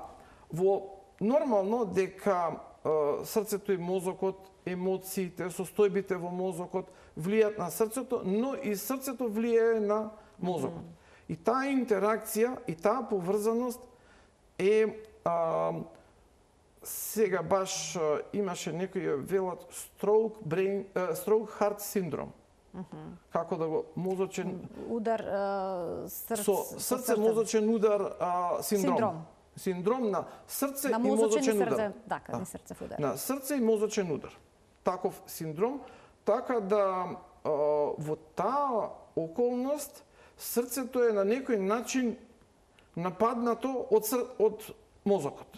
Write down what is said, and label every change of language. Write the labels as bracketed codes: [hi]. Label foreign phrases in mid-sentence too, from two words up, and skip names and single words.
[mk] Нормално дека срцето и мозокот, емоциите, состојбите во мозокот влијат на срцето, но и срцето влијае на мозокот. И таа интеракција и таа поврзаност е сега баш имаше некои велат [en] stroke heart syndrome. [mk] Како да го мозочен удар срце мозочен удар синдром. Синдром на срце и мозочен удар. Така, срцев удар. На срце и мозочен удар. Таков синдром, така да во таа околност срцето е на некој начин нападнато од мозокот.